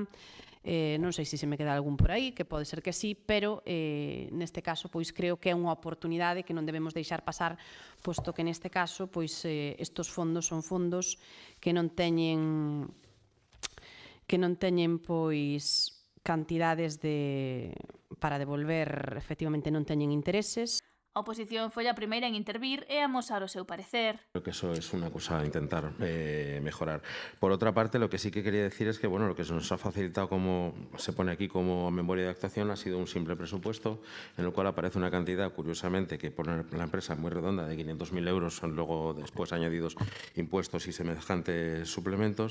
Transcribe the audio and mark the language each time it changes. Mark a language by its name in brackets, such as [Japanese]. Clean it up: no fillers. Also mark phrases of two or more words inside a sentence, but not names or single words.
[Galician] Non sei se me queda algún por aí, que pode ser que sí, pero neste caso creo que é unha oportunidade que non debemos deixar pasar, posto que neste caso estes fondos son fondos que non teñen cantidades para devolver, efectivamente non teñen intereses. A oposición foi a primeira en intervir e amosar o seu parecer. [Spanish] Creo que eso es una cosa a intentar mejorar. Por otra parte, lo que sí que quería decir es que lo que se nos ha facilitado, como se pone aquí como memoria de actuación, ha sido un simple presupuesto en el cual aparece una cantidad, curiosamente, que pone la empresa muy redonda, de 500.000 euros, son luego después añadidos impuestos y semejantes suplementos.